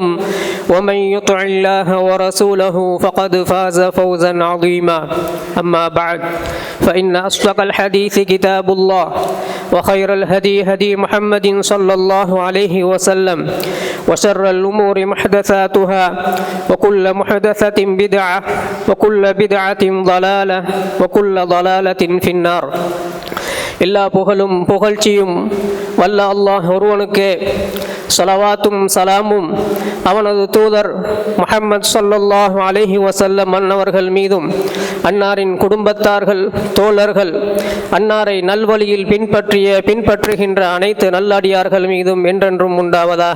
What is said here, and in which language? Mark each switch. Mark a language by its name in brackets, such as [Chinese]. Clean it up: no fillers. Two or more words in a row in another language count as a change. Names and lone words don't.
[Arabic] ومن يطع الله ورسوله فقد فاز فوزا عظيما أما بعد فإن أصدق الحديث كتاب الله وخير الهدي هدي محمد صلى الله عليه وسلم وشر الأمور محدثاتها وكل محدثة بدعة وكل بدعة ضلالة وكل ضلالة في النار [Tamil] எல்லா புகழும் புகழ்ச்சியும் வல்ல அல்லாஹ் ஒருவனுக்கே ஸலவாத்தும் சலாமும் அவனது தூதர் முஹம்மது [Arabic] صلى الله عليه وسلم [Tamil] அன்னவர்கள் மீதும் அன்னாரின் குடும்பத்தார்கள் தோழர்கள் அன்னாரை நல்வழியில் பின்பற்றுகின்ற அனைத்து நல்லடியார்கள் மீதும் என்றென்றும் உண்டாவதாக.